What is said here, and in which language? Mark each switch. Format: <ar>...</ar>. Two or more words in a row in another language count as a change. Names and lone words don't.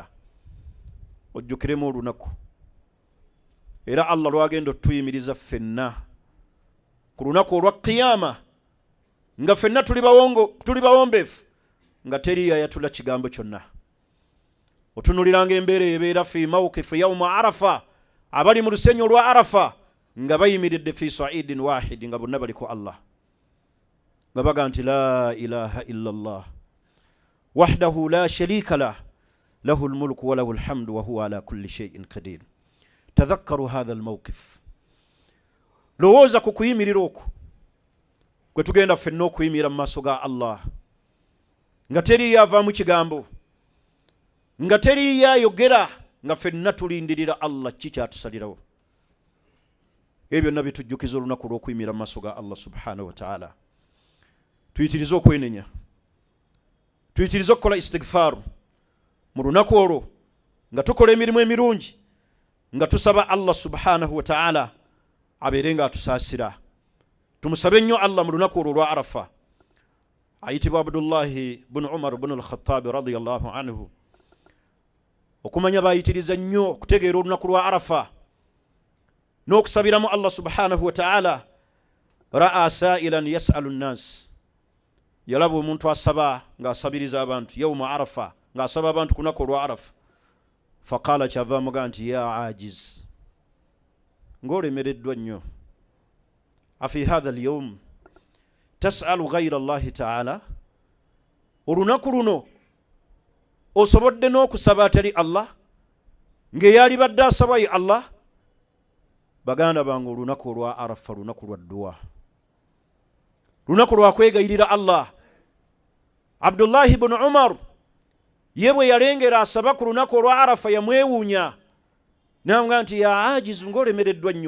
<lg>Ojjukiremu olunaku era Allah lwagenda otuyimiriza ffenna ku lunaku olwa qiyama nga ffenna tuli bawombeefu nga teri yayatula kigambo kyonna. Otunuliranga embeera ebeera</lg> <ar>في موقف يوم عرفة,</ar> <lg>abali mu lusenyi olwa Arafa nga bayimiridde</lg> <ar>في صعيد واحد,</ar> <lg>nga bonna baliko Allah nga baga nti</lg> <ar>لا إله إلا الله وحده لا شريك له له الملك وله الحمد وهو على كل شيء قدير. تذكروا هذا الموقف,</ar> <lg>lowooza ku kuyimirira okwo kwe tugenda ffenna okuyimirira mu maaso ga Allah nga teriyo avaamu kigambo, nga teriyo ayogera, nga ffenna tulindirira Allah ki kyatusalirawo. Ebyo byonna bitujjukiza olunaku lw'okuyimirira mu maaso ga Allah</lg> <ar>سبحانه وتعالى.</ar> <lg>Tuyitirize okwenenya, tuyitirize okukola istighfar mu lunaku olwo nga tukola emirimu emirungi, nga tusaba Allah</lg> <ar>سبحانه وتعالى</ar> <lg>abeere nga atusaasira. Tumusabe nnyo Allah mu lunaku olwo olwa Arafa. Ayitibwa Abdullahi bunu Umar bunu al-Khattab</lg> <ar>رضي الله عنه,</ar> <lg>okumanya bayitiriza nnyo okutegeera olunaku lwa Arafa n'okusabiramu Allah</lg> <ar>سبحانه وتعالى. رأى سائلا يسأل الناس,</ar> <lg>yalaba omuntu asaba ng'asabiriza abantu yawma Arafa, ng'asaba abantu ku lunaku olwa Arafa. Faqala, kyava amuga nti</lg> <ar>يا عاجز,</ar> <lg>ng'olemereddwa nnyo,</lg> <ar>أفي هذا اليوم تسأل غير الله تعالى,</ar> <lg>olunaku luno osobodde n'okusaba atali Allah ng'eyali badde asaba ye Allah. Baganda bange, olunaku olwa Arafa lunaku lwa dduwa, lunaku lwa kwegayirira Allah. Abdullah ibn Umar ye bwe yalengera asaba ku lunaku olwa Arafa yamwewuunya n'amugamba nti</lg> <ar>يا عاجز,</ar> <lg>ng'olemereddwa nnyo.</lg>